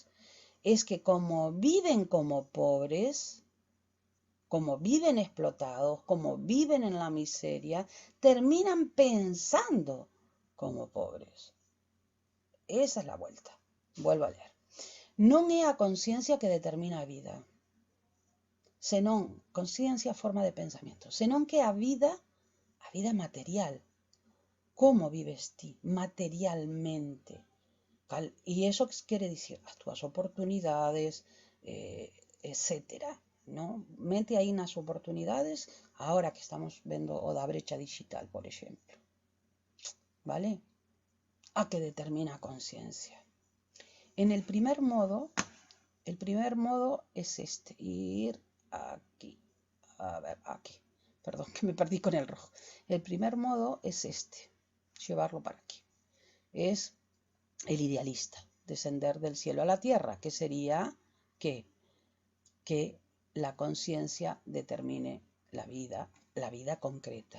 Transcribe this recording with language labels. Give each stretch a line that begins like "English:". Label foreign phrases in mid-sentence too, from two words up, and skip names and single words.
Spanish: Es que como viven como pobres, como viven explotados, como viven en la miseria, terminan pensando como pobres. Esa es la vuelta. Vuelvo a leer.
Galician: Non é a conciencia que determina a vida, senón, conciencia, forma de pensamento, senón que a vida material, como vives ti materialmente.
Spanish: Y eso quiere decir
Galician: as túas oportunidades,
Spanish: etcétera, ¿no?
Galician: Mete aí nas oportunidades, ahora que estamos vendo o da brecha digital, por exemplo, ¿vale? A que determina a conciencia.
Spanish: En el primer modo es este, ir aquí, a ver, aquí, perdón, que me perdí con el rojo. El primer modo es este, llevarlo para aquí. Es el idealista, descender del cielo a la tierra, que sería que la conciencia determine la vida concreta.